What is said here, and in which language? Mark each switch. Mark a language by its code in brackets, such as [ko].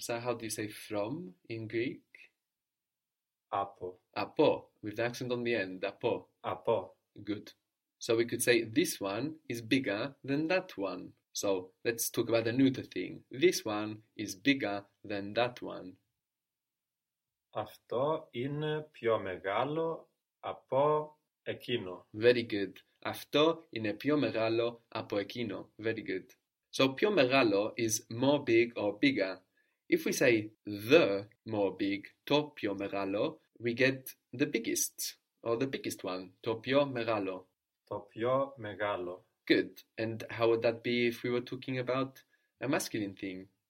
[en] So how do you say from in Greek? [el] Apo. Apo, with the accent on the end, apo. Apo. [en] Good. So we could say this one is bigger than that one. So let's talk about the neuter thing. This one is bigger than that one. [el] Αυτό είναι πιο μεγάλο από εκείνο. [en] Very good. [el] Αυτό είναι πιο μεγάλο από εκείνο. [en] Very good. So, πιο μεγάλο is more big or bigger. If we say the more big, [el] το πιο μεγάλο, [en] we get the biggest, or the biggest one, το πιο μεγάλο. [el] Το πιο μεγάλο. [en] Good. And how would that be if we were talking about a masculine thing?